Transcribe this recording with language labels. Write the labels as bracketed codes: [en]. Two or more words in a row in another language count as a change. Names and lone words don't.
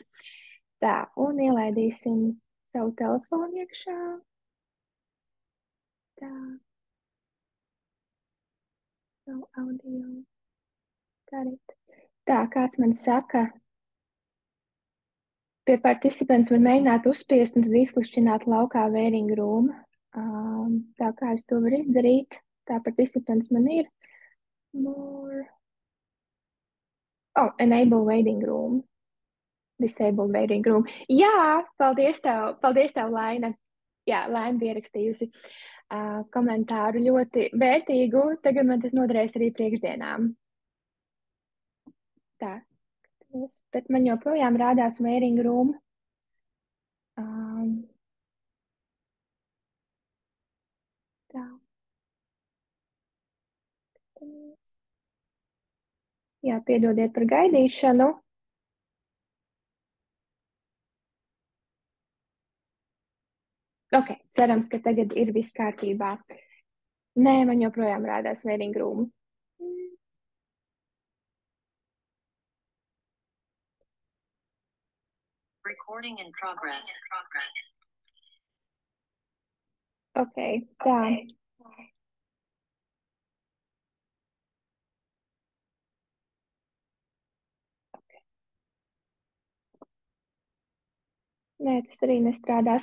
[lv] Tā, un ielaidīsim savu telefonu iekšā. Tā. Savu audio. Tā, kāds man saka, pie participants var mēģināt uzspiest un tad izklišķināt laukā [en] waiting room. [lv] Tā kā es to varu izdarīt, tā participants man ir. [en] More. Oh, enable waiting room. Disable waiting room. [lv] Jā, paldies tev, Laina. Jā, Laina ierakstījusi komentāru ļoti vērtīgu. Tagad man tas noderēs arī priekšdienām. Tā. Bet man joprojām rādās [en] waiting room. [lv] Tā. Jā, piedodiet par gaidīšanu. Ok, cerams, ka tagad ir viss kārtībā. Nē, man joprojām rādās [en] waiting room. Recording in progress. [lv] Ok, tā. Nē, tas arī nestrādās.